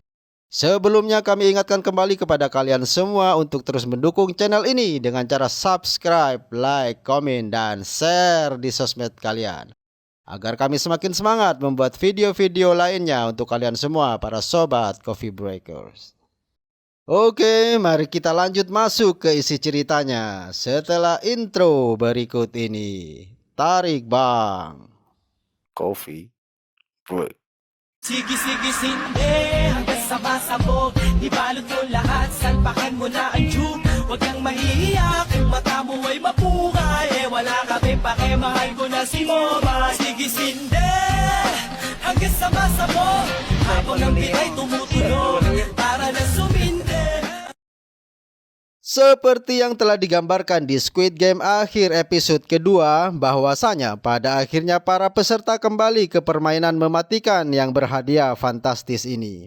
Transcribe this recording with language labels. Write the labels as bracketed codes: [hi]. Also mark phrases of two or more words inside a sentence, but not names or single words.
[id] Sebelumnya kami ingatkan kembali kepada kalian semua untuk terus mendukung channel ini dengan cara subscribe, like, komen, dan share di sosmed kalian. Agar kami semakin semangat membuat video-video lainnya untuk kalian semua para sobat Coffee Breakers. Oke, mari kita lanjut masuk ke isi ceritanya setelah intro berikut ini. Tarik bang. Coffee Break. [tl] Sige-sige sinde hanggang sa pasabog Ibalot mo lahat, salpakan mo na ang tube Huwag kang mahihiya kung mata mo ay mapukay Wala kami pake, mahal ko na si Moma Sige sinde hanggang sa pasabog Habang ang bitay tumutunog para na suminde. [id] Seperti yang telah digambarkan di Squid Game akhir episode kedua, bahwasanya pada akhirnya para peserta kembali ke permainan mematikan yang berhadiah fantastis ini.